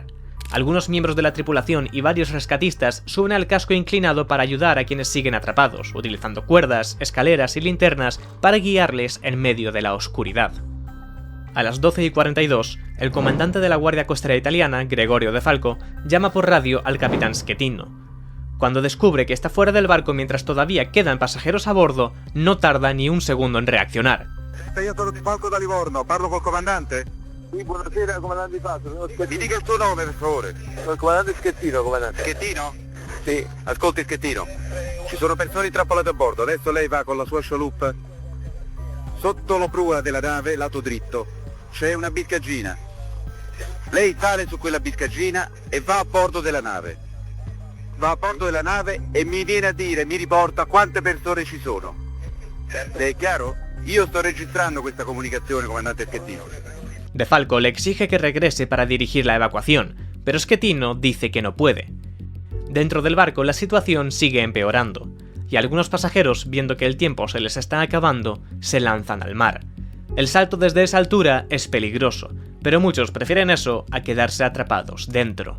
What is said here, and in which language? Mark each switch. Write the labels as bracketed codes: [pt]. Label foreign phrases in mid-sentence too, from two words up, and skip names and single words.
[es] Algunos miembros de la tripulación y varios rescatistas suben al casco inclinado para ayudar a quienes siguen atrapados, utilizando cuerdas, escaleras y linternas para guiarles en medio de la oscuridad. A las 12:42, el comandante de la Guardia Costera Italiana, Gregorio De Falco, llama por radio al capitán Schettino. Cuando descubre que está fuera del barco mientras todavía quedan pasajeros a bordo, no tarda ni un segundo en reaccionar. [it] Io sono Di Falco da Livorno, parlo col comandante? Sì, buonasera, comandante Di Falco, sono Schettino. Mi dica il suo nome, per favore. Sono il comandante Schettino, comandante. Schettino? Sì. Ascolti Schettino, ci sono persone intrappolate a bordo, adesso lei va con la sua chaloupe. Sotto la prua della nave, lato dritto, c'è una biscaggina. Lei sale su quella biscaggina e va a bordo della nave. Va a bordo della nave e mi viene a dire, mi riporta quante persone ci sono. Le è chiaro? Io sto registrando questa comunicazione, comandante Schettino. [es] De Falco le exige que regrese para dirigir la evacuación, pero Schettino dice que no puede. Dentro del barco la situación sigue empeorando, y algunos pasajeros, viendo que el tiempo se les está acabando, se lanzan al mar. El salto desde esa altura es peligroso, pero muchos prefieren eso a quedarse atrapados dentro.